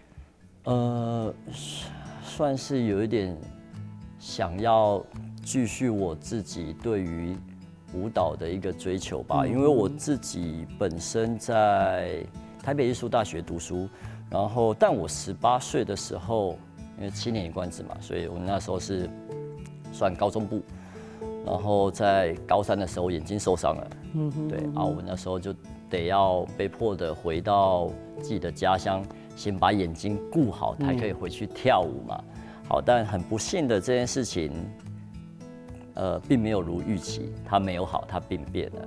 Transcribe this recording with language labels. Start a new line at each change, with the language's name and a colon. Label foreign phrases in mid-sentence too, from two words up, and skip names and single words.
Chinese: 算是有一點想要繼續我自己對於舞蹈的一個追求吧，因為我自己本身在台北藝術大學讀書，然後但我18歲的時候，因為7年一貫制嘛，所以我那時候是算高中部，然後在高3的時候眼睛受傷了，對，然後我那時候就得要被迫的回到自己的家鄉，先把眼睛顧好，才可以回去跳舞嘛。好，但很不幸的這件事情，並沒有如預期，它沒有好，它病變了。